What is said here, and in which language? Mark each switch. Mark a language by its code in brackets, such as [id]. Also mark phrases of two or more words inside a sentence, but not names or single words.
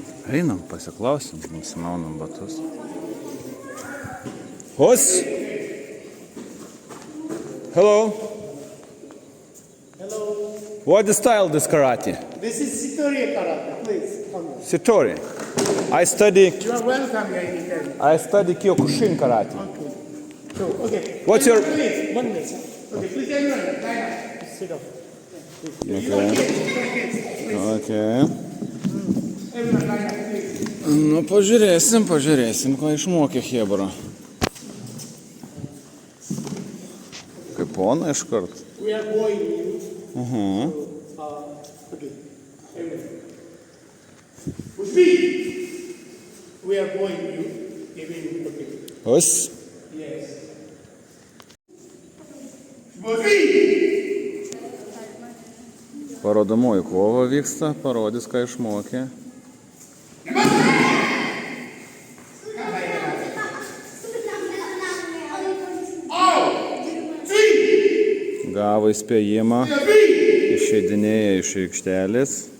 [lt] Einam, pasiklausim, nusimaunam batus. [en] Hos! Hello. Hello, What the style this karate? this is Sitori Karate. Please come here. Sitori. I study You are welcome here in Italy. Kyokushin karate. Okay. So, okay. What's your- Please, 1 minute. Okay, please everyone, line up. Sit up. Okay. Everyone line up, please. [lt] Nu, pažiūrėsim, ką išmokė Hebra. Kaip pona iškart. [en] We are going you. Okay. Everyone. With me. We are going you. Even, okay. Hos. Yes. With me. [lt] Parodomoji kova vyksta, parodys, ką išmokė. Gavo įspėjimą, išeidinėja iš aikštelės.